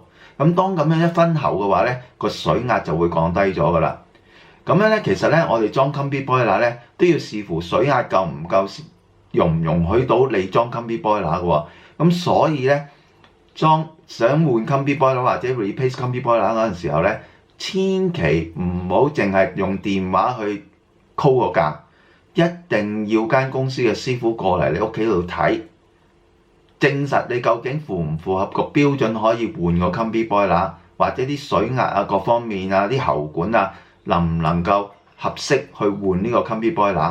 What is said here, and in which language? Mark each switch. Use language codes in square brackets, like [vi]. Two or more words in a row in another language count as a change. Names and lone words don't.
[yue] 咁當咁樣一分喉嘅話咧，個水壓就會降低咗噶啦。咁樣咧，其實咧我哋裝 [en] combi boiler [yue] 咧都要視乎水壓夠唔夠，容唔容許到你裝 [en] combi boiler [yue] 嘅喎。咁所以咧，想換 [en] combi boiler [yue] 或者 [en] replace combi boiler [yue] 嗰陣時候咧，千祈唔好淨係用電話去 call 個價，一定要間公司嘅師傅過嚟你屋企度睇，證實你究竟符唔符合個標準可以換個 [en] combi boiler， [yue] 或者啲水壓啊各方面啊啲喉管啊能唔能夠合適去換呢個 [en] combi boiler。